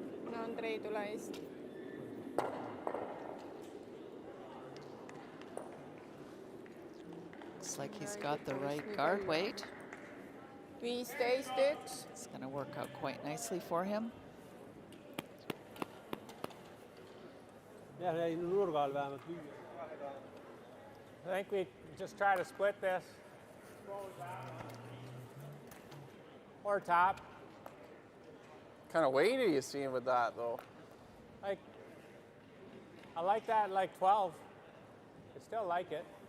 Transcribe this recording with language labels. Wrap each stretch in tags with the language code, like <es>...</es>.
<et>No Andrei, tule eest.</et> <en>Looks like he's got the right guard weight. 15-1. It's going to work out quite nicely for him.</en> <et>jah, jäi nurga all vähemalt lüüa.</et> <en>I think we just try to split this. Or top. Kind of weight are you seeing with that, though? Like, I like that like 12. I still like it.</en>